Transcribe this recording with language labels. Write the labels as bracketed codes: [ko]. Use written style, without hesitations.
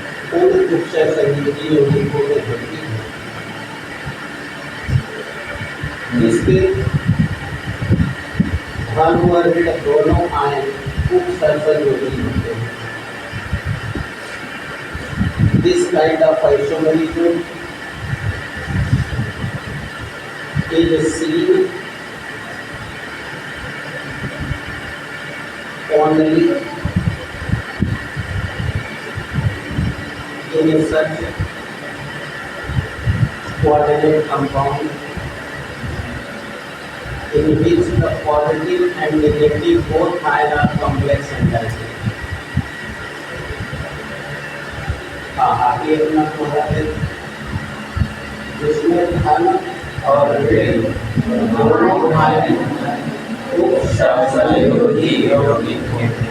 [hi] पूर्ण रूप से संयोजित और त्रिकोणीय होती है। इसके धन व ऋण दोनों आयन उपसर्जयोगी होते हैं। [en] This kind of isomerism is seen only in such coordinate compound in which the positive and negative both ions are complex entities. [hi] आगे अपना थोड़ा जिसमें धन और ऋण दोनों आयन उपसर्जयोगी होते हैं।